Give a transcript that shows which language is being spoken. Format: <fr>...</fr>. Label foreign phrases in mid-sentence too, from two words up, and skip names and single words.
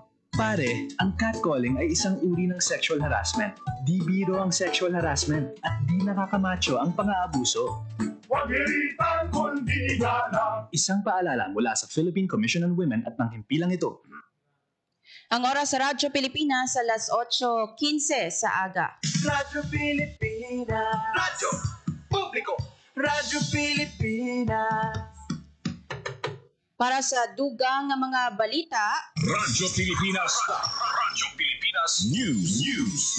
<tl>Pare, ang catcalling ay isang uri ng</tl> <en>sexual harassment.</en> <tl>Di biro ang</tl> <en>sexual harassment</en> <tl>at di nakakamacho ang pang-aabuso. Huwag hiritan kundi galang. Isang paalala mula sa Philippine Commission on Women at ng himpilang ito.</tl> <hil>Ang oras sa Radyo Pilipinas alas 8:15 sa aga. Radyo Pilipinas. Radyo Publiko. Radyo Pilipinas. Para sa dugang nga mga balita, Radyo Pilipinas. Radyo Pilipinas News.</hil>